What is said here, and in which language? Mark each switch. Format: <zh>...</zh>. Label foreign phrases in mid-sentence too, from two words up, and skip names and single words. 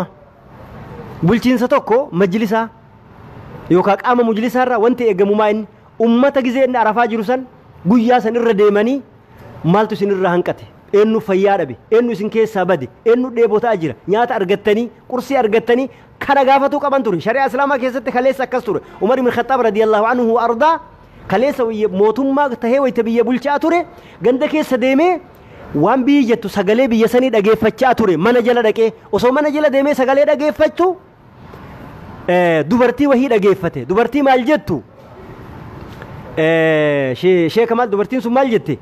<om>bulchiinsa tokko majlisaa yookaan qaama majlisaa irraa wanti eegamu maa'inni ummata gizee inni arafaa jiru san guyyaa san irra deemanii maaltu isin irraa hanqate eenyu fayyaa dhabe eenyu isin keessaa bade eenyu dheebotaa jira nyaata argattanii qursii argattanii kana gaafatuu qaban ture shari'aa islaamaa keessatti kaleessa akkas ture Umar ibn Khattab</om> <ar>رضي الله عنه</ar> <om>ardaa kaleessa mootummaa tahee wayita biyya bulchaa ture ganda keessa deemee waan biyyi jettu sagalee biyya sanii dhageeffachaa ture mana jala dhaqee osoo mana jala deemee sagalee dhageeffachuu dubartii wahii dhageeffate dubartii maal jettu sheeka maal dubartiin sun maal jette</om>